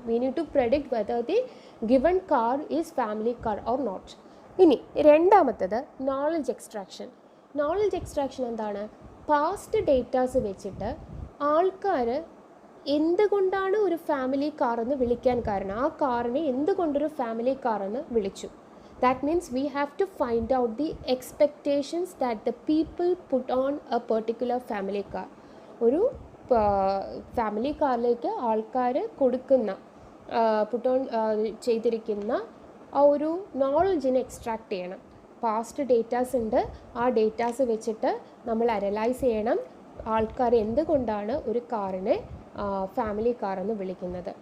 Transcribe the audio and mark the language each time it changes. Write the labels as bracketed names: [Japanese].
[English] We need to predict whether the given car is family car or not. [Malayalam] ഇനി രണ്ടാമത്തത് knowledge extraction. Knowledge extraction എന്താണ്? Past datas വെച്ചിട്ട് ആൾക്കാർ എന്തുകൊണ്ടാണ് ഒരു ഫാമിലി കാർ എന്ന് വിളിക്കാൻ കാരണം, ആ കാറിനെ എന്തുകൊണ്ടൊരു ഫാമിലി കാർ എന്ന് വിളിച്ചു. [English] That means we have to find out the expectations that the people put on a particular family car. [Malayalam] ഒരു ഫാമിലി കാറിലേക്ക് ആൾക്കാർ കൊടുക്കുന്ന പുട്ട് ഓൺ ചെയ്തിരിക്കുന്ന ആ ഒരു നോളജിനെ എക്സ്ട്രാക്ട് ചെയ്യണം. പാസ്റ്റ് ഡേറ്റാസ് ഉണ്ട്, ആ ഡേറ്റാസ് വെച്ചിട്ട് നമ്മൾ അനലൈസ് ചെയ്യണം ആൾക്കാർ എന്തുകൊണ്ടാണ് ഒരു കാറിനെ ഫാമിലി കാർ എന്ന് വിളിക്കുന്നത്.